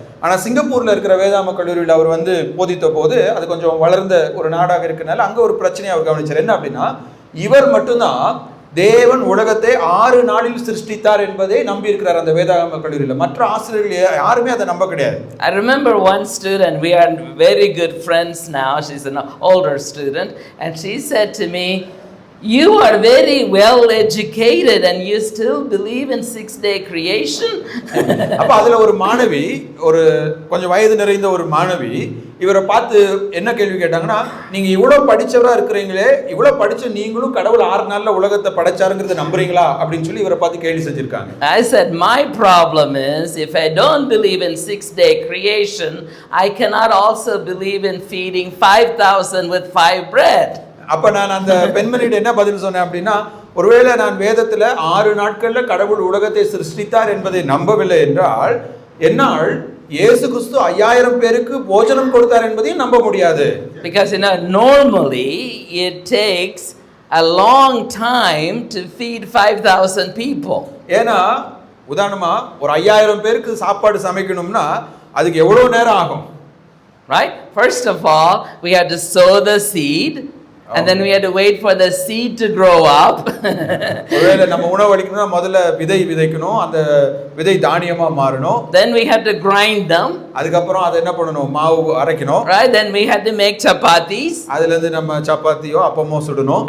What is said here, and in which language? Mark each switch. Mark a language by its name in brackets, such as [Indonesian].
[Tamil] ஆனால் சிங்கப்பூரில் இருக்கிற வேதாம கல்லூரியில் அவர் வந்து போதித்த போது அது கொஞ்சம் வளர்ந்த ஒரு நாடாக இருக்கிறனால அங்கே ஒரு பிரச்சனையை அவர் கவனிச்சார். என்ன அப்படின்னா, இவர் மட்டும்தான் தேவன் உலகத்தை 6 நாளில் சிருஷ்டித்தார் என்பதை நம்பி இருக்கிறார் அந்த வேதாகம கல்லூரியில். மற்ற ஆசிரியர்கள் யாருமே அதை நம்ப கிடையாது. [English] I remember one student, we are very good friends now, she's an older student, and she said to me, "You are very well educated and you still believe in 6-day creation?" [Tamil] அப்ப அதுல ஒரு மாணவி, ஒரு கொஞ்சம் வயது நிறைந்த ஒரு மாணவி இவரை பார்த்து என்ன கேள்வி கேட்டாங்கன்னா, நீங்க இவ்வளவு படிச்சவரா இருக்கிறீங்களே, இவ்வளவு படிச்ச நீங்களும் கடவுள் 6 நாள்ல உலகத்தை படைச்சாருங்கிறத நம்புறீங்களா அப்படின்னு சொல்லி இவரை பார்த்து கேள்வி செஞ்சிருக்காங்க. [English] I said, my problem is if I don't believe in 6-day creation, I cannot also believe in feeding 5,000 with 5 bread. [Tamil] அப்ப நான் அந்த பெண்மணியிட என்ன பதில் சொன்னேன் அப்படின்னா, ஒருவேளை நான் வேதத்துல 6 நாட்கள்ல கடவுள் உலகத்தை சிருஷ்டித்தார் என்பதை நம்பவில்லை என்றால், என்னால் இயேசு கிறிஸ்து 5000 பேருக்கு போஜனம் கொடுத்தார் என்பதையும் நம்ப முடியாது. [English] Because normally it takes a long time to feed 5,000 people. [Tamil] ஏன்னா உதாரணமா ஒரு 5000 பேருக்கு சாப்பாடு சமைக்கணும்னா அதுக்கு எவ்வளவு நேரம் ஆகும்? [English] Right? First of all, we had to sow the seed. And then we had to wait for the seed to grow up. [Tamil] ஒருவேளை நம்ம உணவு அளிக்கணும்னா முதல்ல விதை விதைக்கணும், அந்த விதை தானியமா மாறணும். [English] Then we had to grind them. [Tamil] அதுக்கப்புறம் அதை என்ன பண்ணணும்? மாவு அரைக்கணும். [English] Right? Then we had to make chapatis. [Tamil] அதுல இருந்து நம்ம சப்பாத்தியோ அப்பமோ சுடணும்.